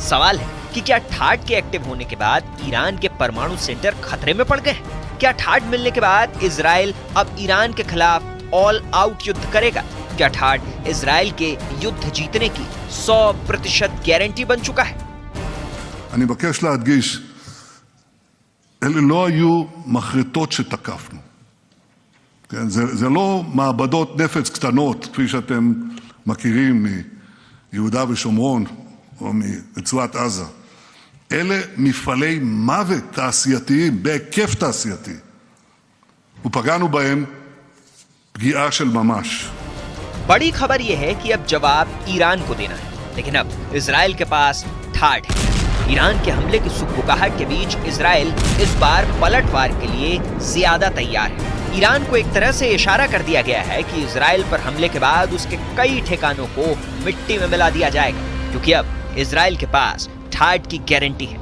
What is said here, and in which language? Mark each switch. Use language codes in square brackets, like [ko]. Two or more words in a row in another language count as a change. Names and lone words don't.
[hi] सवाल है कि क्या थाड के एक्टिव होने के बाद ईरान के परमाणु सेंटर खतरे में पड़ गए हैं? क्या थाड मिलने के बाद इजराइल अब ईरान के खिलाफ [en] all out [hi] युद्ध करेगा? क्या थाड इजराइल के युद्ध जीतने की 100% गारंटी बन चुका है? [he] אני מבקש להדגיש, אלה לא היו מחרטות שתקפנו. כן, זה לא מעבדות נפץ קטנות, כפי שאתם מכירים מיהודה ושומרון או מרצועת עזה. אלה מפעלי מוות תעשייתיים, בהיקף תעשייתי. ופגענו בהם פגיעה של ממש. [hi] बड़ी खबर यह है कि अब जवाब ईरान को देना है, लेकिन अब इजराइल के पास थाड है। ईरान के हमले की सुगबुगाहट के बीच इजराइल इस बार पलटवार के लिए ज्यादा तैयार है। ईरान को एक तरह से इशारा कर दिया गया है कि इजराइल पर हमले के बाद उसके कई ठिकानों को मिट्टी में मिला दिया जाएगा, क्योंकि अब इजराइल के पास थाड की गारंटी है।